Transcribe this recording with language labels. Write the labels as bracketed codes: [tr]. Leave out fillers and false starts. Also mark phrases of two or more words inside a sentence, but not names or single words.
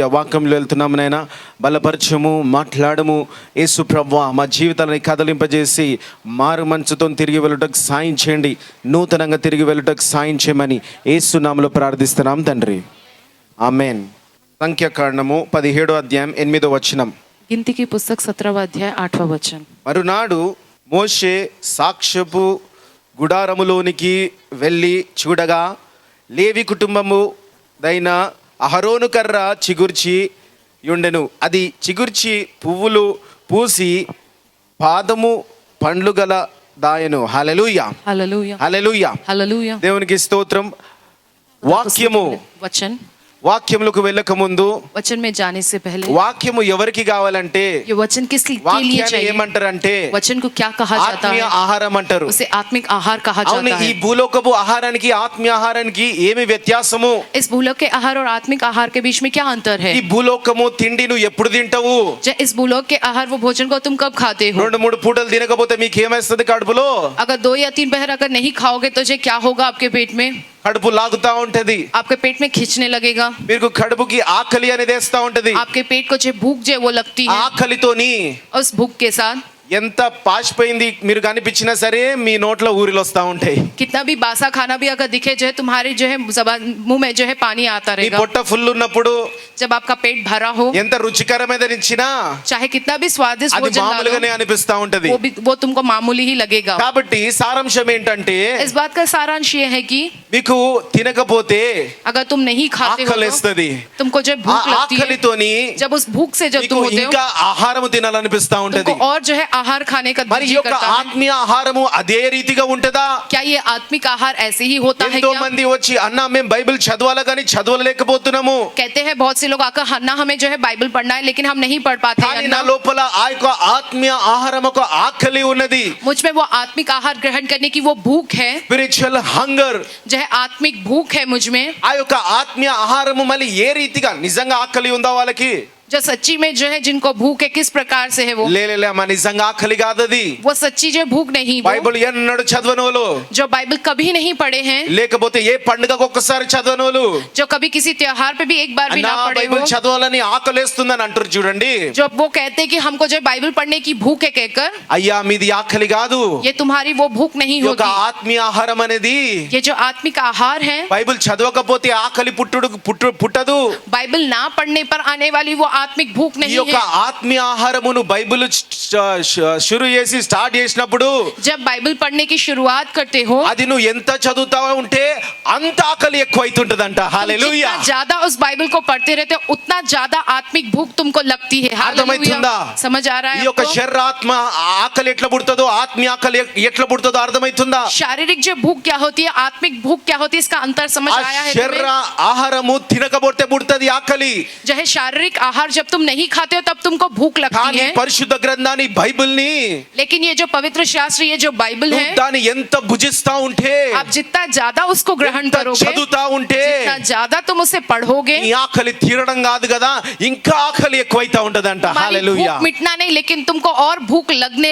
[te] వాక్యంలో వెళ్తున్నాము నైనా, బలపరచము, మాట్లాడము యేసు ప్రభువా. మా జీవితాలని కదలింపజేసి మారు మనసుతో తిరిగి వెళ్ళటకు సాయం చేయండి, నూతనంగా తిరిగి వెళ్ళటకు సాయం చేయమని యేసు నామములో ప్రార్థిస్తున్నాం తండ్రి, ఆమేన్. సంఖ్యాకాండము 17వ అధ్యాయం 8వ వచనం. [hi] गिनती की पुस्तक 17वां अध्याय 8वां वचन. [te] మరునాడు మోషే సాక్ష్యపు గుడారములోనికి వెళ్ళి చూడగా లేవి కుటుంబము దైన అహరోను కర్ర చిగుర్చి ఉండెను. అది చిగుర్చి పువ్వులు పూసి పాదము పండ్లు గల దాయను. హల్లెలూయా, [hi] हालेलुया, [te] హల్లెలూయా, [hi] हालेलुया. [te] దేవునికి స్తోత్రం. వాక్యము [hi] वचन, [te] వాక్యములకు వెళ్ళక ముందు [hi] वचन में जाने से पहले [te] వాక్యము ఎవరికి కావాలంటే, [hi] ये वचन किस के लिए [te] వాక్యాన్ని [hi] चाहिए? [te] ఏమంటారంటే [hi] वचन को क्या कहा जाता [te] ఆత్మీయ [hi] है? [te] ఆహారం అంటారు. [hi] उसे आत्मिक आहार कहा [te] అవును, [hi] जाता [te] ఈ [hi] है. [te] భూలోకపు ఆహారానికి ఆత్మీయ ఆహారానికి ఏమి వ్యత్యాసము? [hi] इस भूलोक के आहार और आत्मिक आहार के बीच में क्या अंतर है? [te] ఈ భూలోకము తిండి నువ్వు ఎప్పుడు తింటావు? [hi] इस भूलोक के आहार वो भोजन को तुम कब खाते हो? [te] 2-3 పూటలు తినకపోతే మీకు ఏమైస్తుంది కడుపులో? [hi] अगर 2 या 3 पहर अगर नहीं खाओगे तो ये क्या होगा आपके पेट में? [te] కడుపు లాగుతా ఉంటది, [hi] आपके पेट में खींचने लगेगा. [te] మీకు కడుపుకి ఆకలి అనేది వేస్తా ఉంటది. [hi] आपके पेट को जो भूख जो है वो लगती है. [te] ఆకలితోని [hi] उस भूख के साथ [te] ఎంత పాసిపోయింది మీరు కనిపించినా సరే మీ నోట్లో ఊరిలు వస్తా ఉంటాయి. [hi] कितना भी बासा खाना भी अगर दिखे जो है तुम्हारी जो है जबान मुंह में जो है पानी आता [te] మీ [hi] रहेगा. [te] పొట్ట ఫుల్ ఉన్నప్పుడు [hi] जब आपका पेट भरा हो, [te] ఎంత రుచికరమైన ఇచ్చినా [hi] चाहे कितना भी स्वादिष्ट [te] అది [hi] भोजन ला [te] మామూలుగానే [hi] लो, [te] అనిపిస్తా ఉంటది. [hi] वो तुमको मामूली ही लगेगा. [te] కాబట్టి సారాంశం ఏంటంటే, [hi] इस बात का सारांश ये है कि [te] మీకు తినకపోతే [hi] अगर तुम नहीं खाते हो तो [te] ఆకలిస్తుంది. [hi] तुमको जो है भूख लगती है. [te] ఆకలితోని [hi] जब उस भूख से जब [te] మీకు [hi] तुम होते हो [te] ఇంకా ఆహారం తినాలనిపిస్తా ఉంటది. [hi] तुमको और जो है आहार खाने का [te] మరి ఈ [hi] जी [te] యొక్క [hi] करता है. [te] ఆత్మీయ ఆహారము అదే రీతిగా ఉంటదా? [hi] क्या ये आत्मिक आहार ऐसे ही होता है [te] ఎంతో [hi] क्या? [te] మంది వచ్చి అన్న మేము బైబిల్ చదవాలా కానీ చదవలేకపోతున్నాము, [hi] कहते हैं बहुत से लोग आकर अन्ना हमें जो है बाइबल पढ़ना है लेकिन हम नहीं पढ़ पाते हैं [te] కానీ [hi] अन्ना. [te] నా లోపల ఆ యొక్క ఆత్మీయ ఆహారం ఒక ఆకలి ఉన్నది. [hi] मुझ में वो आत्मिक आहार ग्रहण करने की वो भूख है, [en] spiritual hunger. [hi] जो है आत्मिक भूख है मुझ में. [te] ఆ యొక్క ఆత్మీయ ఆహారము మళ్ళీ ఏ రీతిగా నిజంగా ఆకలి ఉందా వాళ్ళకి? [hi] जो सच्ची में जो है जिनको भूख है किस प्रकार से है वो? [te] లేలే అమ్మా, నిజంగా ఆకలి కాదది. [hi] वो सच्ची जो भूख नहीं, वो [te] బైబిల్ ఎన్నడూ చదవనోలు, [hi] जो बाइबल कभी नहीं पढ़े हैं, [te] లేకపోతే ఏ పండుగకు ఒక్కసారి చదవనోలు, [hi] जो कभी किसी त्योहार पे भी एक बार भी [te] అన్నా [hi] ना पढ़े [te] బైబిల్ [hi] हो, [te] చదవాలని ఆకలేస్తుందని అంటారు చూడండి. [hi] जो वो कहते हैं कि हमको जो बाइबल पढ़ने की भूख है कहकर, [te] అయ్యా మీది ఆకలి కాదు. [hi] ये तुम्हारी वो भूख नहीं [te] ఈ యొక్క [hi] होगी. [te] ఆత్మీయ ఆహారం అనేది [hi] ये जो आत्मिक आहार है, [te] బైబిల్ చదవకపోతే ఆకలి పుట్టదు. [hi] बाइबल ना पढ़ने पर आने वाली वो आत्मिक भूख [te] ఈ [hi] नहीं [te] యొక్క [hi] है. [te] ఆత్మీయ ఆహారమును బైబిల్ షురు చేసి స్టార్ట్ చేసినప్పుడు [hi] जब बाइबल पढ़ने की शुरुआत करते हो, [te] అది నువ్వు ఎంత చదువుతా ఉంటే అంత ఆకలి ఎక్కువ అవుతుంటదంట. హల్లెలూయా. [hi] जितना ज्यादा उस बाइबल को पढ़ते रहते हो उतना ज्यादा आत्मिक भूख तुमको लगती है. [te] అర్థమవుతుందా? [hi] हालेलुया. समझ आ रहा [te] ఈ [hi] है [te] యొక్క [hi] आपको? [te] శరీరాత్మ ఆకలి ఎట్లా పుడుతుందో ఆత్మీయ ఆకలి ఎట్లా పుడుతుందో అర్థమవుతుందా? [hi] शारीरिक जो भूख क्या होती है, आत्मिक भूख क्या होती है, इसका अंतर समझ [te] ఆ [hi] आया है [te] శరీర [hi] तुम्हें? [te] ఆహారము తినకపోతే పుడుతుంది ఆకలి. [hi] जो है शारीरिक आहार जब तुम नहीं खाते हो तब तुमको भूख लगती [te] కానీ [hi] है. [te] పరిశుద్ధ గ్రంథాన్ని బైబిల్ని [hi] लेकिन ये जो पवित्र शास्त्र, ये जो बाइबल [te] నువ్వు [hi] है, [te] దాన్ని ఎంత భుజిస్తా ఉంటే, [hi] आप जितना ज्यादा उसको ग्रहण [te] ఎంత [hi] करोगे, [te] చదువుతా ఉంటే [hi] जितना ज्यादा तुम उसे पढ़ोगे, [te] నీ ఆకలి తీరడం కాదు కదా, ఇంకా ఆకలి ఎక్కువైతా ఉంటదంట. [hi] हमारी [te] హల్లెలూయా. [hi] भूख मिटना नहीं लेकिन तुमको और भूख लगने